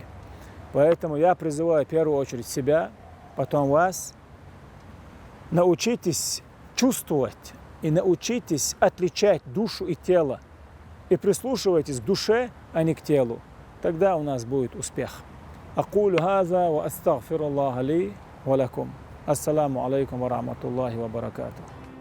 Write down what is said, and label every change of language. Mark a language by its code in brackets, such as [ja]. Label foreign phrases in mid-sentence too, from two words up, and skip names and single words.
[ru] Поэтому я призываю в первую очередь себя, потом вас. Научитесь чувствовать и научитесь отличать душу и тело. И прислушивайтесь к душе, а не к телу. Тогда у нас будет успех. [ar] أقول هذا وأستغفر الله لي ولكم. السلام عليكم ورحمة الله وبركاته.